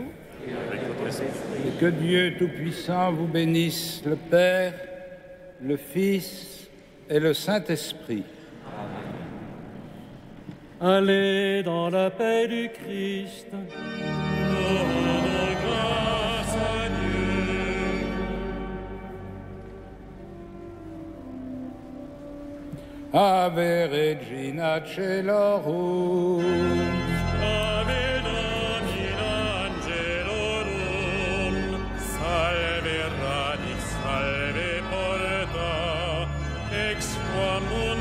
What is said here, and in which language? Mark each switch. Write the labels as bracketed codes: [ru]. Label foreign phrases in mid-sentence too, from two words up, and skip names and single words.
[fr] Et que Dieu Tout-Puissant vous bénisse, le Père, le Fils et le Saint-Esprit. Allez dans la paix du Christ. Rendons grâce à Dieu. [la] Ave Regina Caelorum. Ave Domina Angelorum, salve radix, salve porta, ex quam